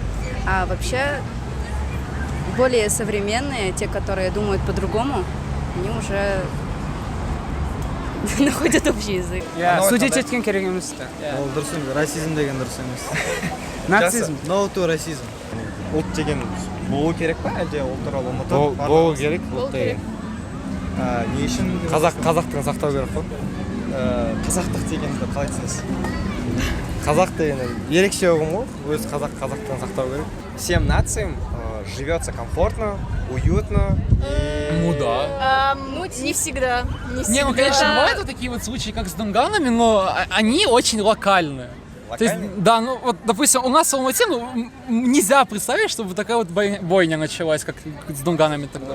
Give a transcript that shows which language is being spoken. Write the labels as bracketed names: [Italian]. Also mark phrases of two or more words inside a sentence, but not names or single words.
[Russian] А вообще, более современные, те, которые думают по-другому, они уже находят общий язык. [Kazakh] Судить еткен керек емес. Ол дұрыс емес, расизм деген дұрыс емес. Нацизм. [English] No to расизм. [Kazakh] Ұлт деген болу керек па, әлде ол туралы ұмытып? Болу керек, ұлт деген. Не үшін? Қазақтығын сақтау керек қой. Қазақтық дегенді қалай түсінесіз? Қазақ деген ерекше ұғым ғой, өз қазақтығын сақтау керек. [Russian] Всем нациям живется комфортно, уютно. Ну да. Не всегда. Не, ну конечно, бывают вот такие вот случаи, как с дунганами, но они очень локальные. То есть, да, ну вот, допустим, у нас в Алмате, ну, нельзя представить, чтобы такая вот бойня началась, как с дунганами тогда.